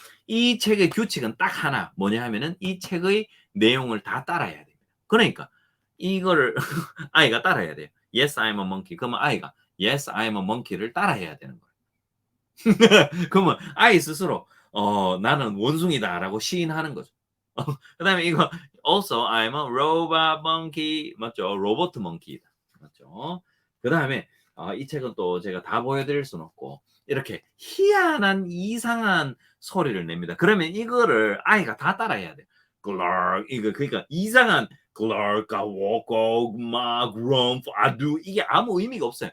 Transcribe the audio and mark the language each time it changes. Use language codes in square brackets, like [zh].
[ko] 이 책의 규칙은 딱 하나. 뭐냐 하면은 이 책의 내용을 다 따라해야 됩니다. 그러니까 이거를 아이가 따라해야 돼요. [en] Yes, I'm a monkey. [ko] 그러면 아이가 [en] Yes, I'm a monkey [ko] 를 따라해야 되는 거예요. 그러면 아이 스스로 나는 원숭이다라고 시인하는 거죠. 그다음에 이거 [en] also I'm a robot monkey [ko] 맞죠? 로버트 몽키다 맞죠? 그다음에 이 책은 또 제가 다 보여드릴 수는 없고 이렇게 희한한 이상한 소리를 냅니다. 그러면 이거를 아이가 다 따라해야 돼요. 글락 이거 그러니까 이상한 글락가 워고 막 럼프 아두 이게 아무 의미가 없어요.